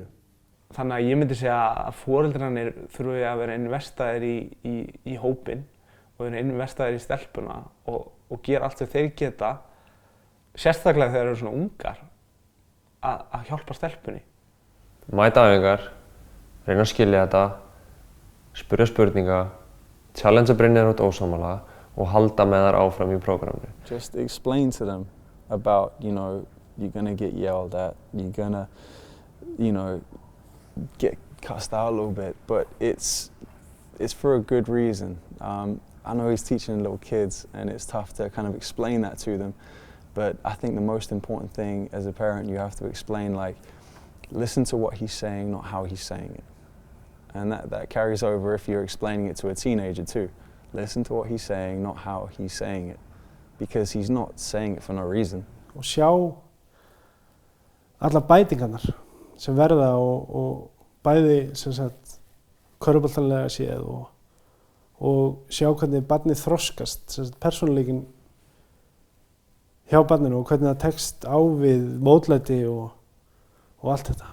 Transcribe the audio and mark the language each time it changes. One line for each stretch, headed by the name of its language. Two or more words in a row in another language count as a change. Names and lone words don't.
Icelandic: Þannig að ég myndi segja að foreldrarnir þurfi að vera investaðir í hópinn og vera investaðir í stelpuna og gera allt sem þeir geta, sérstaklega þegar þeir eru svona ungar, að hjálpa stelpunni. Mæta æfingar, reyna að skilja þetta, spyrja spurninga, challengea Brynjar út ósammála og halda með þær áfram í prógraminu.
English: Just explain to them about, you're gonna get yelled at, you're gonna, get cussed out a little bit, but it's for a good reason. I know he's teaching little kids and it's tough to kind of explain that to them, but I think the most important thing as a parent, you have to explain listen to what he's saying, not how he's saying it. And that carries over if you're explaining it to a teenager too. Listen to what he's saying, not how he's saying it, because he's not saying it for no reason.
Icelandic: Og sjá alla bætingarnar sem verða og bæði sem sagt körfuboltalega séð og sjá hvernig barnið þroskast, sem sagt persónuleikinn hjá barninu og hvernig það tekst á við mótlæti og allt þetta.